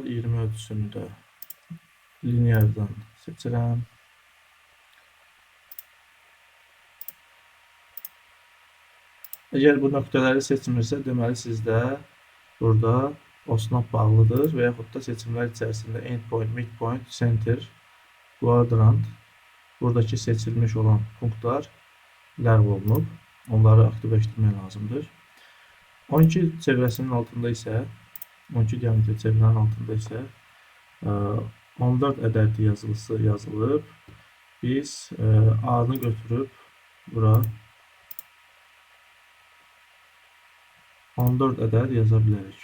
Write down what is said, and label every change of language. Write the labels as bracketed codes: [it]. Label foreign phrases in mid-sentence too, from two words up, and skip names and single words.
[az] 20 ölçüsünü də lineardan seçirəm. Əgər bu nöqtələri seçmirsə, deməli sizdə burada osnop bağlıdır və yaxud da seçimlər içərisində [en] endpoint, midpoint, center, quadrant, [az] buradakı seçilmiş olan punktlar ləğv olunub. Onları aktivləşdirmək lazımdır. 12 çevrəsinin altında isə 12 diametr çevrənin altında isə 14 ədədi yazılısı yazılıb. Biz A-nı götürüb bura 14 ədəd yaza bilərik.